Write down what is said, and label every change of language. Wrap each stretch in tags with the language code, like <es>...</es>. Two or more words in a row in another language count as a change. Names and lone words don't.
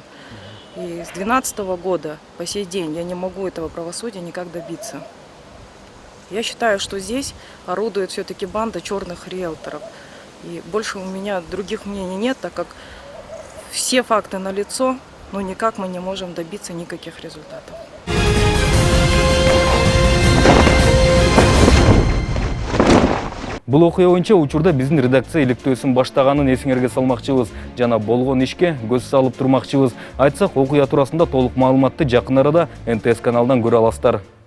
<ru>И с 2012 года по сей день я не могу этого правосудия никак добиться. Я считаю, что здесь орудует все-таки банда черных риэлторов. И больше у меня других мнений нет, так как все факты налицо, но никак мы не можем добиться никаких результатов.</ru> <ky>Бул окуя боюнча учурда биздин редакция иликтөөсүн баштаганын эсиңерге салмакчыбыз жана болгон ишке көз салып турмакчыбыз. Айтсак, окуя туурасында толук маалыматты жакын арада НТС каналынан көрө аласыздар.</ky>